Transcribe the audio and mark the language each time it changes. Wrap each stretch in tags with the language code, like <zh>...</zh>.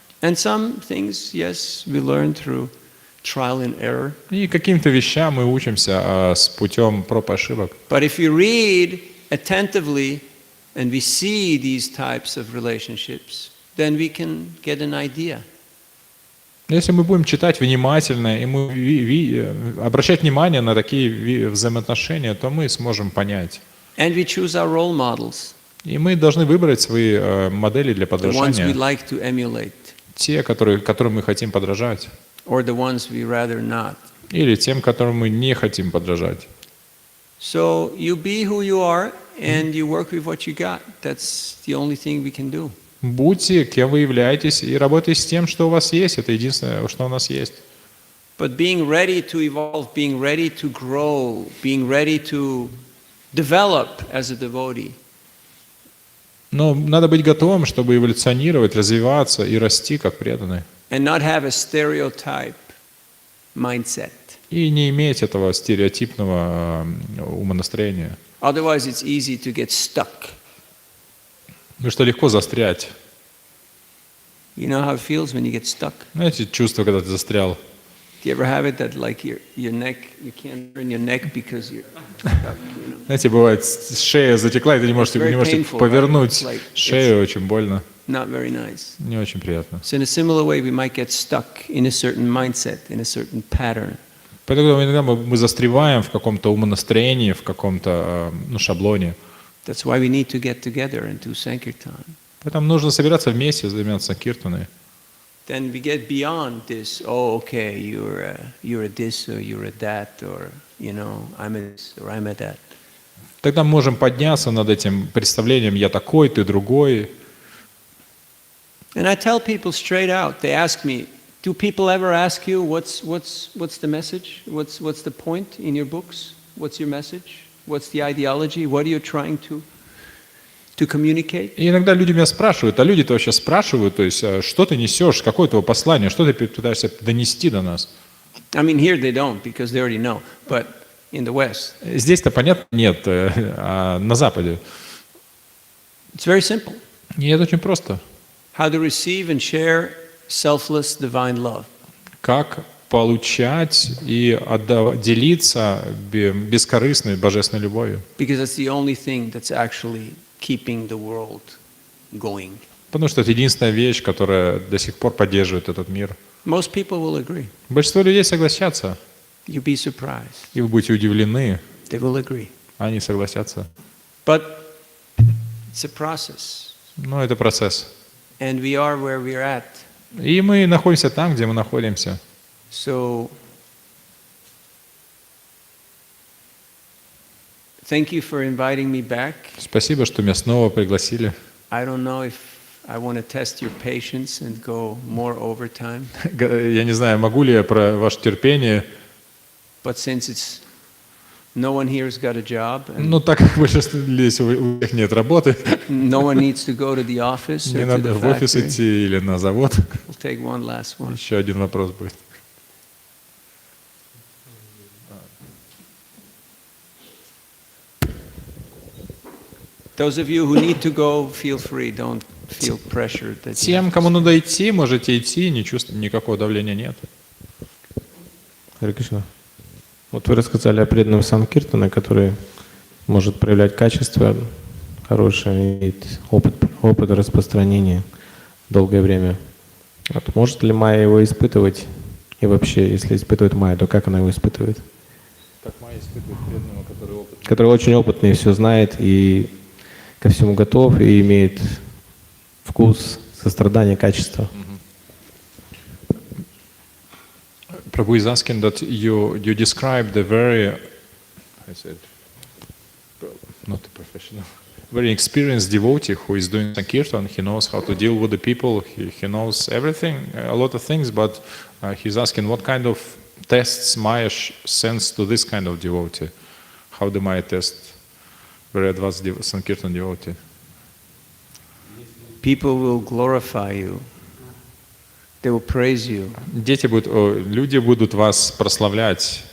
<en>And some things, yes, we learn through trial and error.</en> <ru>И каким-то вещам мы учимся с путем проб и ошибок.</ru> <en>But if you read attentively and we see these types of relationships, then we can get an idea.</en> <ru>Если мы будем читать внимательно, и мы обращать внимание на такие взаимоотношения, то мы сможем понять.</ru> <en>And we choose our role models,</en> <ru>И мы должны выбрать свои модели для</ru> <en>the ones we</en> <ru>подражания.</ru> <en>like to emulate,</en> <ru>Те, которым мы хотим подражать.</ru> <en>or the ones we rather not.</en> <ru>Или тем, которым мы не хотим подражать.</ru> <en>So you be who you are and you work with what you got. That's the only thing we can do.</en> <ru>Будьте, кем вы являетесь, и работайте с тем, что у вас есть. Это единственное, что у нас есть.</ru> <en>But being ready to evolve, being ready to grow, being ready to develop as a devotee.</en> <ru>Но надо быть готовым, чтобы эволюционировать, развиваться и расти как преданный.</ru> <en>And not have a stereotype mindset.</en> <ru>И не иметь этого стереотипного умонастроения.</ru> <en>Otherwise it's easy to get stuck.</en> <ru>Потому что легко застрять.</ru> <en>You know how it feels when you get stuck?</en> <ru>Знаете, чувство, когда ты застрял.</ru> <en>Do you ever have it that like your neck, you can't turn your neck because you're stuck, you know?</en> <ru>Знаете, бывает, шея затекла, и ты не можешь</ru> <en>painful,</en> <ru>повернуть</ru> <en>right? It's like-</en> <ru>шею, очень больно.</ru> <en>Not very nice.</en> <ru>Не очень приятно.</ru> <en>So in a similar way, we might get stuck in a certain mindset, in a certain pattern.</en> <ru>Поэтому иногда мы застреваем в каком-то умонастроении, в каком-то шаблоне.</ru> <en>That's why we need to get together and do Sankirtan.</en> <ru>Поэтому нужно собираться вместе, заниматься киртаной.</ru> <en>Then we get beyond this, oh, okay, you're a this or you're a that, or, you know, I'm a this or I'm a that.</en> <ru>Тогда мы можем подняться над этим представлением «я такой, ты другой».</ru> <en>And I tell people straight out, they ask me, do people ever ask you, what's the message? What's the point in your books? What's your message? What's the ideology? What are you trying to to communicate.</en> <ru>И иногда люди меня спрашивают, а люди-то вообще спрашивают, то есть, что ты несешь, какое твое послание, что ты пытаешься донести до нас?</ru> <en>I mean, here they don't because they already know, but in the West,</en> <ru>Здесь-то понятно, нет, а на Западе.</ru> <en>it's very simple.</en> <ru>И это очень просто.</ru> <en>How to receive and share selfless divine love.</en> <ru>Как получать и делиться бескорыстной божественной любовью.</ru> <en>Because that's the only thing that's actually keeping the world going.</en> <ru>Потому что это единственная вещь, которая до сих пор поддерживает этот мир.</ru> <en>Most people will agree.</en> <ru>Большинство людей согласятся,</ru> <en>You'll be surprised.</en> <ru>и вы будете удивлены,</ru> <en>They will agree.</en> <ru>они согласятся.</ru> <en>But it's a process.</en> <ru>Но это процесс.</ru> <en>And we are where we're at.</en> <ru>И мы находимся там, где мы находимся.</ru> <en>So, thank you for inviting me back.</en> <ru>Спасибо, что меня снова пригласили.</ru> <en>I don't know if I want to test your patience and go more overtime,</en> <ru>Я не знаю, могу ли я про ваше терпение,</ru> <en>but since it's no one here's got a job and</en> <ru>но так как большинство здесь у всех нет работы,</ru> <en>no one needs to go to the office</en> <ru>не</ru> <en>or to</en> <ru>надо</ru> <en>the</en> <ru>в офис</ru> <en>factory,</en> <ru>идти или на завод.</ru> <en>we'll take one last one.</en> <ru>Еще один вопрос будет.</ru> <en>Those of you who need to go, feel free. Don't feel pressured that you</en> <ru>Тем,</ru> <en>have to</en> <ru>кому надо идти, можете идти, не чувствуйте, никакого давления нет. Харе Кришна. Вот вы рассказали о преданном Санкиртана, который может проявлять качество хорошее, имеет опыт распространения долгое время. Вот может ли Майя его испытывать? И вообще, если испытывает Майя, то как она его испытывает? Как Майя испытывает преданного, который опытный. Который очень опытный, все знает и ко всему готов, и имеет вкус, сострадание, качество.</ru> <en>Prabhu is asking that you describe the very, I said, not a professional, very experienced devotee who is doing Sankirtan. He knows how to deal with the people. He knows everything, a lot of things. But he's asking what kind of tests Maya sends to this kind of devotee. How the Maya test very advanced Sankirtan devotee? People will glorify you. They will praise you.</en> <ru>Люди будут вас прославлять.</ru>